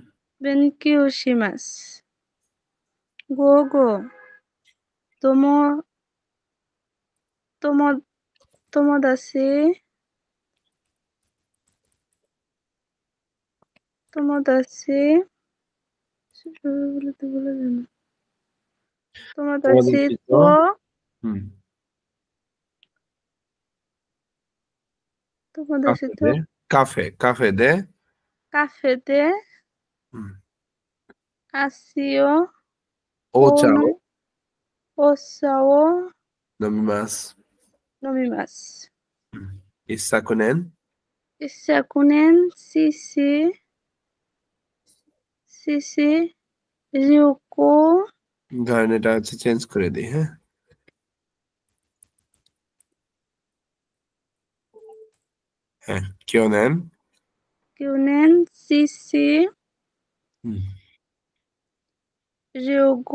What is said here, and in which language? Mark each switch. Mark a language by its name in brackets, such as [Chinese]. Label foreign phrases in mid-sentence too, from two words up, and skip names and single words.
[Japanese] 勉強します。午後、友達友達と হুম। 友達とカフェで. カフェで হুম। 足をお茶をお茶を নমিমাস। 飲みます。 ইসাকুনেন 昨年、シ旅行 [Bangla] ধরেন এটা হচ্ছে চেঞ্জ করে দিই, হ্যাঁ? হ্যাঁ, কিয়নেন কিউনেন সিসি 음. [Japanese] রিওগো